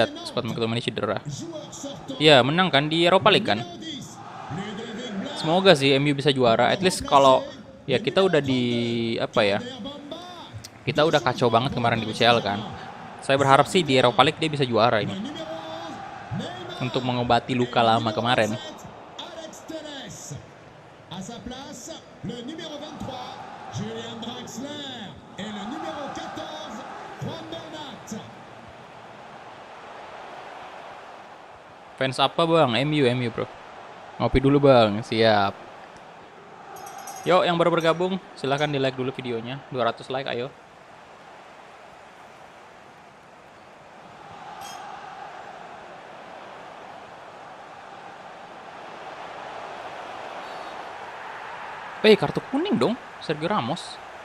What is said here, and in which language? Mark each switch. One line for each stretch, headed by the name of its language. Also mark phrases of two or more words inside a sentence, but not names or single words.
Indonesian: Scott McTominay cedera. Ya menang kan di Europa League kan. Semoga sih MU bisa juara.
English: At least
Indonesian: kalau ya kita udah di apa ya? Kita udah kacau banget kemarin di UCL kan. Saya berharap sih di Europa League dia bisa juara ini. Untuk mengobati luka lama kemarin. Alex Telles.
French: À sa place, le numéro 23, Julian Draxler. Et le numéro 14, Juan Bernat.
Indonesian: Fans apa bang? MU bro. Ngopi dulu bang, siap. Yuk yang baru bergabung silahkan di like dulu videonya. 200 like ayo. Kartu kuning dong, Sergio Ramos.